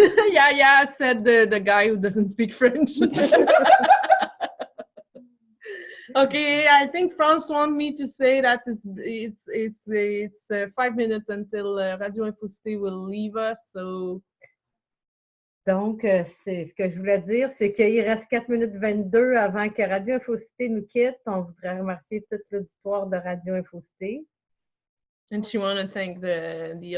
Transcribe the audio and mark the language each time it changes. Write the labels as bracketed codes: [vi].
[en] Yeah, said the guy who doesn't speak French. Okay, I think France wants me to say that it's 5 minutes until Radio Infocité will leave us. So. [fr] Donc, c'est ce que je voulais dire, c'est qu'il reste 4 minutes 22 avant que Radio Infocité nous quitte. On voudrait remercier tout l'auditoire de Radio Infocité. [en] And she want to thank the